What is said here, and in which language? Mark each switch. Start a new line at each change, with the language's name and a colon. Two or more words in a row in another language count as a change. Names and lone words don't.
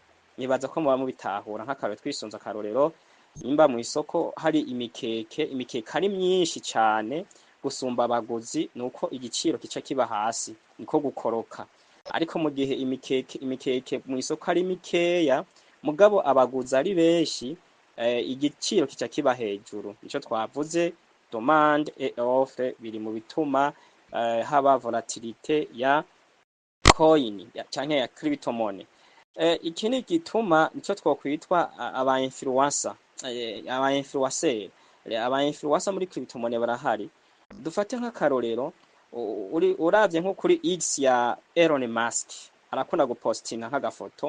Rundi: Nibaza ko muba mubitahura. Nk'akarorero twisunze akarorero, nimba mu isoko hari imikeke ari myinshi cyane gusumba abaguzi, nuko igiciro kica kiba hasi, niko gukoroka. Ariko mu gihe imikeke mu isoko ari mikeya mugabo abaguzi ari benshi, igiciro kica kiba hejuru. Nico twavuze
French: demande et offre
Rundi: biri mu bituma haba volatilité ya coin canke ya cryptomone. Iki ni gituma nico twokwitwa aba influencer, aba influencer muri cryptomone barahari. Dufate nk'akarorero, uravye nko kuri X ya Elon Musk, arakunda gupostinga nk'agafoto.